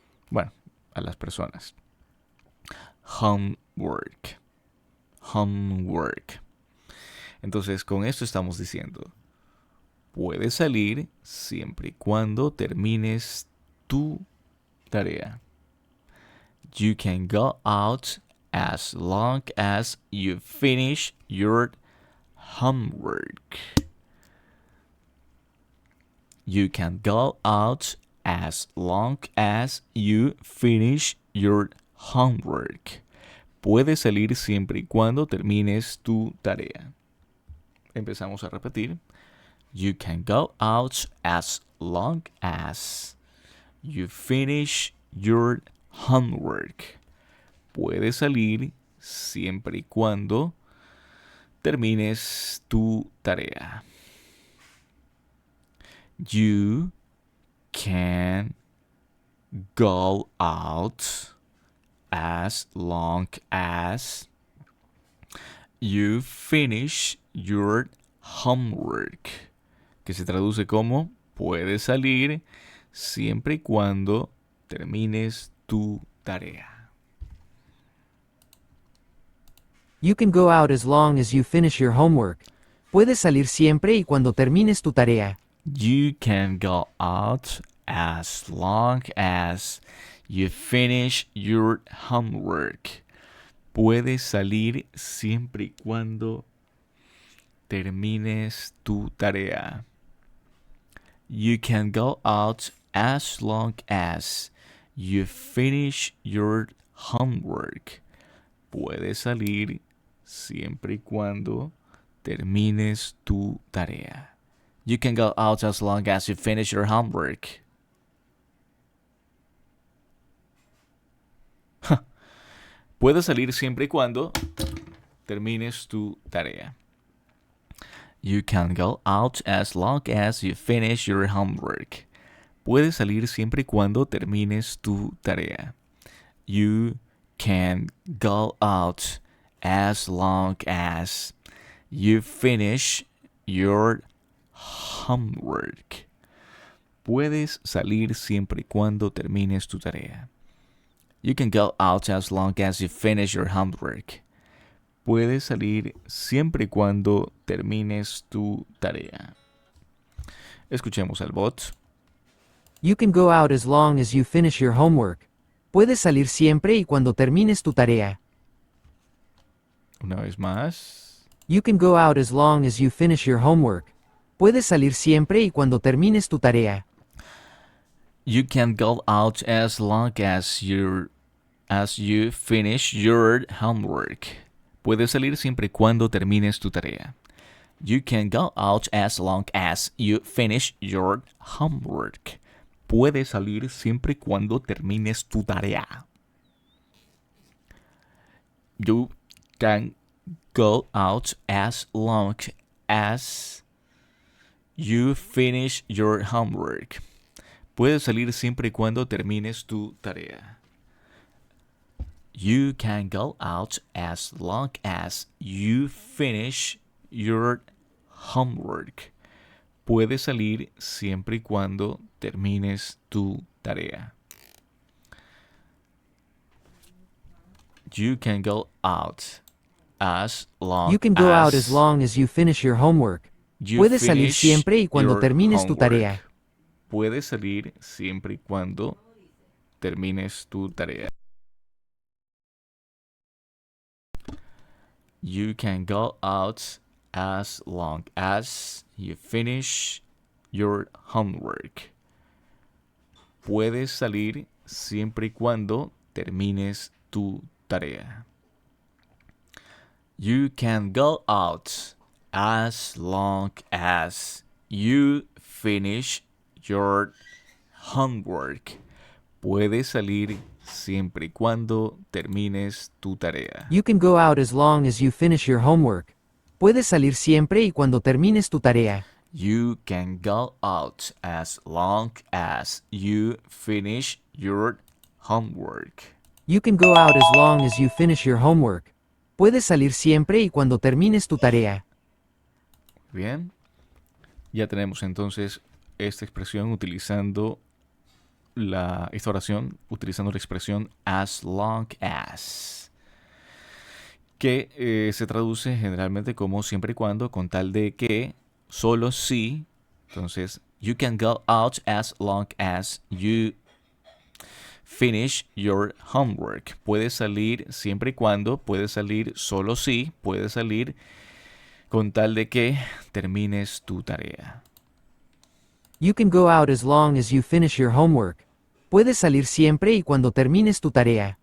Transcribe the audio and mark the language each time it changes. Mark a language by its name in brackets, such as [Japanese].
[Spanish] Bueno, a las personas. Homework. Homework. Entonces, con esto estamos diciendo, puedes salir siempre y cuando termines tu tarea. [English] You can go out as long as you finish your homework. You can go out as long as you finish your homework. [Spanish] Puedes salir siempre y cuando termines tu tarea. Empezamos a repetir. [English] You can go out as long as you finish your homework. [Spanish] Puedes salir siempre y cuando termines tu tarea. [English] You can go out as long as you finish your homework, [Spanish] que se traduce como puedes salir siempre y cuando termines tu tarea. [English] You can go out as long as you finish your homework. [Spanish] Puedes salir siempre y cuando termines tu tarea. [English] You can go out as long as you finish your homework. [Spanish] Puedes salir siempre y cuando termines tu tarea. [English] You can go out as long as you finish your homework. [Spanish] Puedes salir siempre y cuando termines tu tarea. [English] You can go out as long as you finish your homework. [Spanish] Puedes salir siempre y cuando termines tu tarea. [English] You can go out as long as you finish your homework. [Spanish] Puedes salir siempre y cuando termines tu tarea. [English] You can go out as long as you finish your homework. [Spanish] Puedes salir siempre y cuando termines tu tarea. [English] You can go out as long as you finish your homework. [Spanish] Puedes salir siempre y cuando termines tu tarea. Escuchemos al bot. [English] You can go out as long as you finish your homework. [Spanish] Puedes salir siempre y cuando termines tu tarea. Una vez más. [English] You can go out as long as you finish your homework. [Spanish] Puedes salir siempre y cuando termines tu tarea. [English] You can go out as long as you finish your homework. [Spanish] Puedes salir siempre y cuando termines tu tarea. [English] You can go out as long as you finish your homework. [Spanish] Puedes salir siempre y cuando termines tu tarea. [English] You can go out as long as you finish your homework. [Spanish] Puedes salir siempre y cuando termines tu tarea. [English] You can go out as long as you finish your homework. [Spanish] Puedes salir siempre y cuando termines tu tarea. [English] You can go out as long You can go out as long as you finish your homework. you [Spanish] Puedes salir [English] finish [Spanish] siempre y cuando [English] your [Spanish] termines tu [English] homework. [Spanish] tarea. Puedes salir siempre y cuando termines tu tarea. [English] You can go out as long as you finish your homework. [Spanish] Puedes salir siempre y cuando termines tu tarea. [English] You can go out as long as you finish your homework. [Spanish] Puedes salir siempre y cuando termines tu tarea. [English] You can go out as long as you finish your homework. [Spanish] Puedes salir siempre y cuando termines tu tarea. [English] You can go out as long as you finish your homework. You can go out as long as you finish your homework. [Spanish] Puedes salir siempre y cuando termines tu tarea. Bien. Ya tenemos entonces esta expresión utilizando esta oración utilizando la expresión as long as, que se traduce generalmente como siempre y cuando, con tal de que, solo si. [English] Entonces, you can go out as long as you finish your homework. [Spanish] Puedes salir siempre y cuando, puedes salir solo si, puedes salir con tal de que termines tu tarea. [English] You can go out as long as you finish your homework. [Spanish] Puedes salir siempre y cuando termines tu tarea.